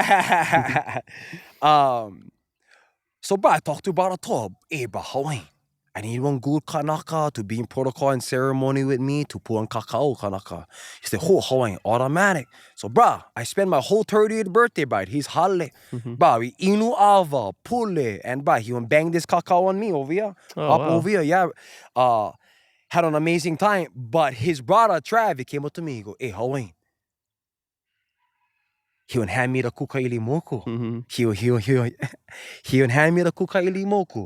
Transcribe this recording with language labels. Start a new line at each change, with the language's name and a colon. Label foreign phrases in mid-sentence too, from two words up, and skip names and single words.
English: So, bro, I talked to Bara Toa. Hey, bro, Hawaii, I need one good Kanaka to be in protocol and ceremony with me to put on
Hawaiian: kakao Kanaka.
English: He said, oh, Hawaii, automatic. So, bruh, I spent my whole 30th birthday, bruh, his hale. Bruh, we
Hawaiian: inu ava,
English: pule, and bruh, he went bang this kakao on me over here. Over here, yeah. Had an amazing time. But his brother, Trav, he came up to me, he go, hey, Hawaii. He would hand me the kukailimoku. He would hand me the kukailimoku.